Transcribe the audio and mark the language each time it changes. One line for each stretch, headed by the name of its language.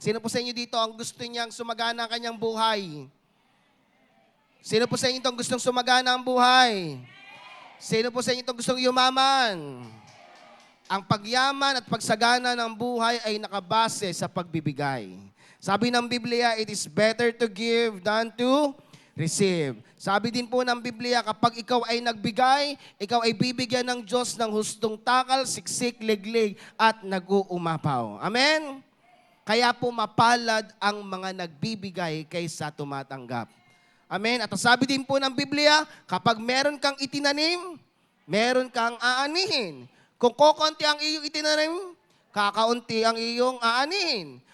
Filipino: Sino po sa inyo dito ang gusto niyang sumagana ang kanyang buhay? Sino po sa inyo itong gustong sumagana ang buhay? Sino po sa inyo itong gustong yumaman? Ang pagyaman at pagsagana ng buhay ay nakabase sa pagbibigay. Sabi ng Biblia,
English: it is better to give than to receive.
Filipino: Sabi din po ng Biblia, kapag ikaw ay nagbigay, ikaw ay bibigyan ng Diyos ng hustong takal, siksik, liglig, at nag-uumapaw. Amen? Kaya po mapalad ang mga nagbibigay kaysa tumatanggap. Amen? At sabi din po ng Biblia, kapag meron kang itinanim, meron kang aanihin. Kung kokonti ang iyong itinanim, kakaunti ang iyong aanihin.